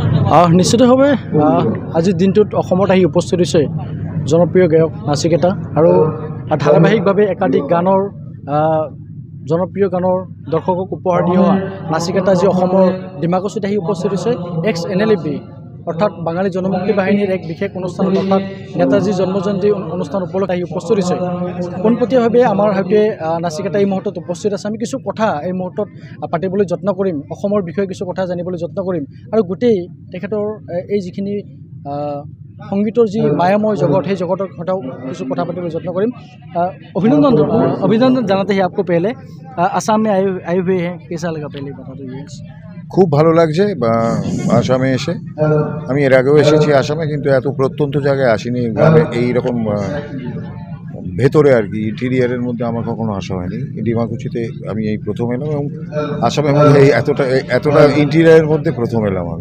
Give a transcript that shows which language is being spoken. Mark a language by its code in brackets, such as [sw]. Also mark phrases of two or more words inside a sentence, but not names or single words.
[as] নিশ্চিতভাৱে আজিৰ দিনটোত অসমত আহি উপস্থিত হৈছে জনপ্ৰিয় গায়ক নাচিকেতা আৰু ধাৰাবাহিকভাৱে একাধিক গানৰ জনপ্ৰিয় গানৰ দৰ্শকক উপহাৰ দি অহা নাচিকেতা আজি অসমৰ ডিমাকুছিত আহি উপস্থিত হৈছে এক্স NLFB অৰ্থাৎ বাঙালী জনমুক্তি বাহিনীৰ এক বিশেষ অনুষ্ঠান অৰ্থাৎ নেতাজী জন্মজয়ন্তী অনুষ্ঠান উপলক্ষে আহি উপস্থিত হৈছে। পোনপটীয়াভাৱে আমাৰ সৈতে নাচিকেতা এই মুহূৰ্তত উপস্থিত আছে। আমি কিছু কথা এই মুহূৰ্তত পাতিবলৈ যত্ন কৰিম, অসমৰ বিষয়ে কিছু কথা জানিবলৈ যত্ন কৰিম আৰু গোটেই তেখেতৰ এই যিখিনি সংগীতৰ যি মায়াময় জগত সেই জগতৰ কথাও কিছু কথা পাতিবলৈ যত্न কৰিম। [hi] अभिनंदन জানাতে हैं आपको पहले आसाम में आए हुए हैं, कैसा लगा पहले बता दो ये? [bn] খুব ভালো লাগছে আসামে এসে। আমি এর আগেও এসেছি আসামে, কিন্তু এত প্রত্যন্ত জায়গায় আসিনি, এইরকম ভেতরে আর কি ইন্টেরিয়ারের মধ্যে আমার কখনো আসা হয়নি। ডিমাকুছিতে আমি এই প্রথম এলাম এবং আসামের মধ্যে এই এতটা ইন্টেরিয়ারের মধ্যে প্রথম এলাম আমি।